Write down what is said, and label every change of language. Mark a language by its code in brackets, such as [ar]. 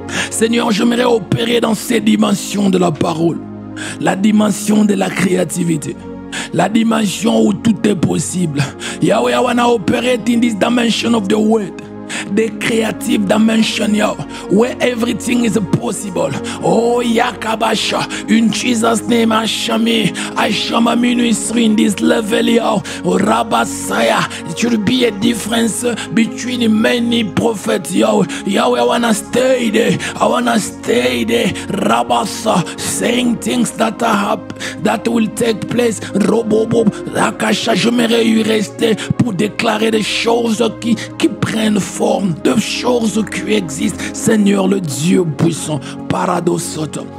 [fr] Seigneur, j'aimerais opérer dans ces dimensions de la parole, la dimension de la créativité, la dimension où tout est possible. [en] Yahweh, I wanna operate in this dimension of the word. The creative dimension, where everything is possible. Oh, Yakabasha, in Jesus' name, Ashama ministry in this level, oh, Rabasaya. It should be a difference between many prophets, Yahweh, I wanna stay there. Rabasa, saying things that will take place. [fr] Robobo, Rakasha, je m'aimerais y rester pour déclarer des choses qui prennent forme, de choses qui existent. Seigneur le Dieu puissant, paradoxote.